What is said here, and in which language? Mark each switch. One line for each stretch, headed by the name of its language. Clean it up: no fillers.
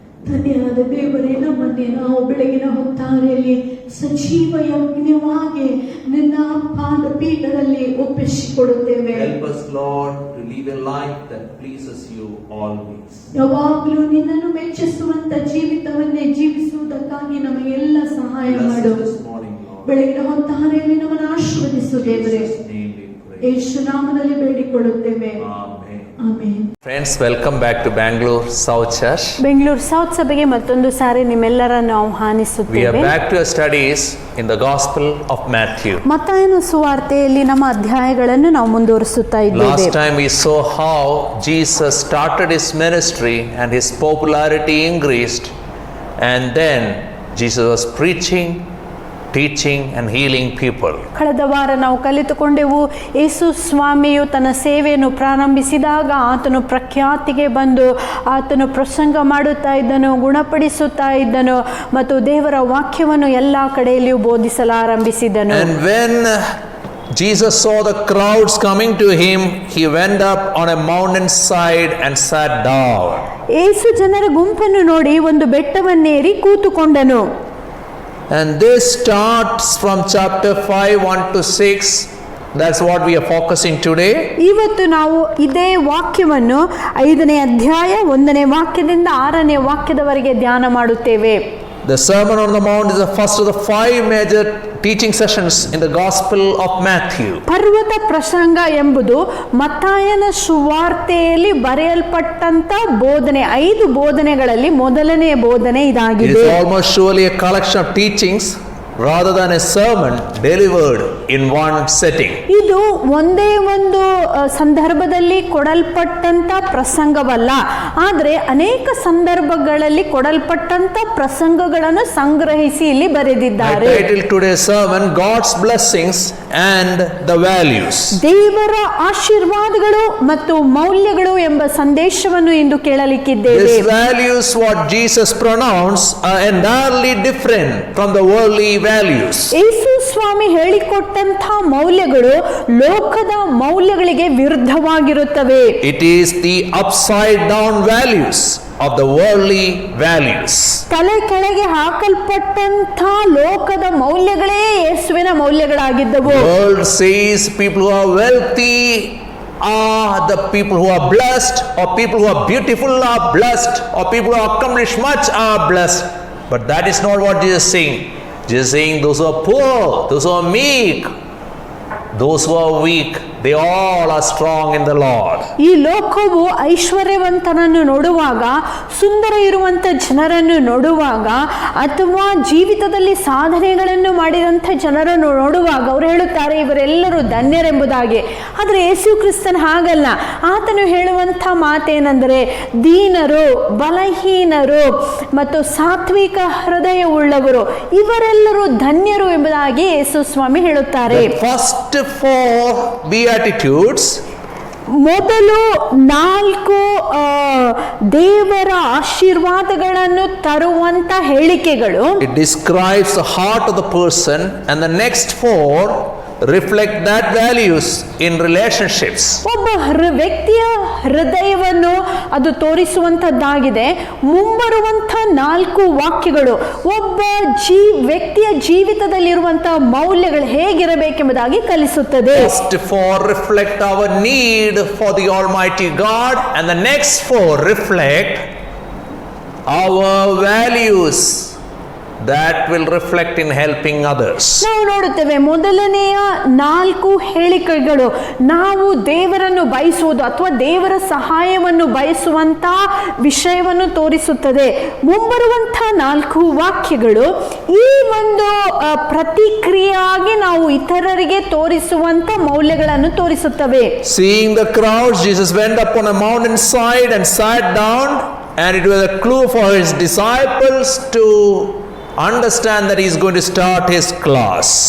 Kannada: ಧನ್ಯವಾದ ದೇವರೇ, ನಮ್ಮನ್ನೇ ನಾವು ಬೆಳಗಿನ ಹೊತ್ತಾರೆಯಲ್ಲಿ ಸಜೀವ ಯಜ್ಞವಾಗಿ ನಿನ್ನ ಪಾದಪೀಠದಲ್ಲಿ ಒಪ್ಪಿಸಿಕೊಡುತ್ತೇವೆ.
English: Help us, Lord, to live a life that pleases you always.
Kannada: ಯಾವಾಗಲೂ ನಿನ್ನನ್ನು ಮೆಚ್ಚಿಸುವಂತ ಜೀವಿತವನ್ನೇ ಜೀವಿಸುವುದಕ್ಕಾಗಿ ನಮಗೆಲ್ಲ ಸಹಾಯ ಮಾಡು.
English: Bless us this morning, Lord.
Kannada: ಬೆಳಗಿನ ಹೊತ್ತಾರೆಯಲ್ಲಿ ನಮ್ಮನ್ನು ಆಶೀರ್ವದಿಸು ದೇವರೇ.
English: In Jesus' name we pray.
Kannada: ಯೇಸು ನಾಮದಲ್ಲಿ ಬೇಡಿಕೊಳ್ಳುತ್ತೇವೆ.
English: Amen.
Kannada: Amen.
English: Friends, welcome back to Bangalore South Church.
Kannada: Bengaluru south ಸಭೆಗೆ ಮತ್ತೊಂದು ಸಾರಿ ನಿಮ್ಮೆಲ್ಲರನ್ನು
English: We are
Kannada: ಆಹ್ವಾನಿಸುತ್ತೇವೆ.
English: back to our studies in the Gospel of Matthew.
Kannada: ಮತ್ತಾಯನ ಸುವಾರ್ತೆಯಲ್ಲಿ ನಮ್ಮ ಅಧ್ಯಾಯಗಳನ್ನು ನಾವು ಮುಂದುವರಿಸುತ್ತಾ ಇದ್ದೇವೆ.
English: Last time we saw how Jesus started his ministry and his popularity increased, and then Jesus was preaching, teaching and healing people.
Kannada: ಕಳೆದ ವಾರ ನಾವು ಕಲಿತುಕೊಂಡೆವು, ಯೇಸು ಸ್ವಾಮಿಯು ತನ್ನ ಸೇವೆಯನ್ನು ಪ್ರಾರಂಭಿಸಿದಾಗ ಆತನು ಪ್ರಖ್ಯಾತಿಗೆ ಬಂದು ಆತನು ಪ್ರಸಂಗ ಮಾಡುತ್ತಾ ಇದ್ದನು, ಗುಣಪಡಿಸುತ್ತಾ ಇದ್ದನು ಮತ್ತು ದೇವರ ವಾಕ್ಯವನ್ನು ಎಲ್ಲ ಕಡೆಯಲ್ಲಿಯೂ ಬೋಧಿಸಲಾರಂಭಿಸಿದನು.
English: And when Jesus saw the crowds coming to him, he went up on a mountain side and sat down.
Kannada: ಯೇಸು ಜನರ ಗುಂಪನ್ನು ನೋಡಿ ಒಂದು ಬೆಟ್ಟವನ್ನೇರಿ ಕೂತುಕೊಂಡನು.
English: And this starts from chapter 5, 1 to 6. That's what we are focusing today.
Kannada: ಇವತ್ತು ನಾವು ಇದೇ ವಾಕ್ಯವನ್ನು 5ನೇ ಅಧ್ಯಾಯ 1ನೇ ವಾಕ್ಯದಿಂದ 6ನೇ ವಾಕ್ಯದವರೆಗೆ ಧ್ಯಾನ ಮಾಡುತ್ತೇವೆ.
English: The Sermon on the Mount is the first of the 5 major teaching sessions in the Gospel of Matthew.
Kannada: ಪರ್ವತ ಪ್ರಸಂಗ ಎಂಬುದು ಮತ್ತಾಯನ ಸುವಾರ್ತೆಯಲ್ಲಿ ಬರೆಯಲ್ಪಟ್ಟಂತ ಬೋಧನೆ, 5 ಬೋಧನೆಗಳಲ್ಲಿ ಮೊದಲನೇ ಬೋಧನೆ
English: It
Kannada: ಇದಾಗಿದೆ.
English: is almost surely a collection of teachings rather than a sermon delivered in one setting.
Kannada: ಇದು ಒಂದೇ ಒಂದು ಸಂದರ್ಭದಲ್ಲಿ ಕೊಡಲ್ಪಟ್ಟಂತ ಪ್ರಸಂಗವಲ್ಲ, ಆದರೆ ಅನೇಕ ಸಂದರ್ಭಗಳಲ್ಲಿ ಕೊಡಲ್ಪಟ್ಟಂತ ಪ್ರಸಂಗಗಳನ್ನು ಸಂಗ್ರಹಿಸಿ ಇಲ್ಲಿ
English: I
Kannada: ಬರೆದಿದ್ದಾರೆ.
English: titled today's sermon God's Blessings and the Values.
Kannada: ದೇವರ ಆಶೀರ್ವಾದಗಳು ಮತ್ತು ಮೌಲ್ಯಗಳು ಎಂಬ ಸಂದೇಶವನ್ನು ಇಂದು ಕೇಳಲಿಕ್ಕಿದ್ದೇವೆ.
English: These values what Jesus pronounced are entirely different from the worldly values.
Kannada: ಯೇಸು ಸ್ವಾಮಿ ಹೇಳಿಕೊಟ್ಟಂತ ಮೌಲ್ಯಗಳು ಲೋಕದ ಮೌಲ್ಯಗಳಿಗೆ ವಿರುದ್ಧವಾಗಿರುತ್ತವೆ.
English: It is the upside down values of the worldly values.
Kannada: ತಲೆ ಕೆಳಗೆ ಹಾಕಲ್ಪಟ್ಟಂತ ಲೋಕದ ಮೌಲ್ಯಗಳೇ ಯೇಸುವಿನ ಮೌಲ್ಯಗಳಾಗಿದ್ದವು.
English: The world says people who are wealthy are the people who are blessed, or people who are beautiful are blessed, or people who accomplish much are blessed. But that is not what Jesus is saying. Jesus is saying those who are poor, those who are meek, those who are weak, they all are strong in the Lord.
Kannada: ಈ ಲೋಕವು ಐಶ್ವರ್ಯವಂತನನ್ನು ನೋಡುವಾಗ, ಸುಂದರ ಇರುವಂತ ಜನರನ್ನು ನೋಡುವಾಗ, ಅಥವಾ ಜೀವಿತದಲ್ಲಿ ಸಾಧನೆಗಳನ್ನು ಮಾಡಿದಂಥ ಜನರನ್ನು ನೋಡುವಾಗ ಅವರು ಹೇಳುತ್ತಾರೆ ಇವರೆಲ್ಲರೂ ಧನ್ಯರೆಂಬುದಾಗಿ. ಆದರೆ ಯೇಸು ಕ್ರಿಸ್ತನ್ ಹಾಗಲ್ಲ. ಆತನು ಹೇಳುವಂಥ ಮಾತೇನೆಂದರೆ ದೀನರು, ಬಲಹೀನರು ಮತ್ತು ಸಾತ್ವಿಕ ಹೃದಯವುಳ್ಳವರು ಇವರೆಲ್ಲರೂ ಧನ್ಯರು ಎಂಬುದಾಗಿ ಯೇಸು ಸ್ವಾಮಿ ಹೇಳುತ್ತಾರೆ.
English: The first 4 beatitudes
Kannada: ಮೊದಲು 4 ದೇವರ ಆಶೀರ್ವಾದಗಳನ್ನು ತರುವಂತ ಹೇಳಿಕೆಗಳು
English: it describes the heart of the person, and the next 4 reflect that values in relationships.
Kannada: ಒಬ್ಬ ವ್ಯಕ್ತಿಯ ಹೃದಯವನ್ನು ಅದು ತೋರಿಸುವಂತದ್ದಾಗಿದೆ. ಮುಂಬರುವಂತ 4 ವಾಕ್ಯಗಳು ಒಬ್ಬ ವ್ಯಕ್ತಿಯ ಜೀವಿತದಲ್ಲಿರುವಂತಹ ಮೌಲ್ಯಗಳು ಹೇಗಿರಬೇಕೆಂಬುದಾಗಿ ಕಲಿಸುತ್ತದೆ.
English: First 4 reflect our need for the Almighty God, and the next 4 reflect our values that will reflect in helping others.
Kannada: ನಾವು ನೋಡುತ್ತೇವೆ ಮೊದಲನೆಯ 4 ಹೇಳಿಕೆಗಳು ನಾವು ದೇವರನ್ನು ಬಯಸುವುದು ಅಥವಾ ದೇವರ ಸಹಾಯವನ್ನು ಬಯಸುವಂತ ವಿಷಯವನ್ನು ತೋರಿಸುತ್ತದೆ. ಮುಂಬರುವಂತ 4 ವಾಕ್ಯಗಳು ಈ ಒಂದು ಪ್ರತಿಕ್ರಿಯೆಯಾಗಿ ನಾವು ಇತರರಿಗೆ ತೋರಿಸುವಂತ ಮೌಲ್ಯಗಳನ್ನು ತೋರಿಸುತ್ತವೆ.
English: Seeing the crowds, Jesus went up on a mountain side and sat down, and it was a clue for his disciples to understand that he is going to start his class.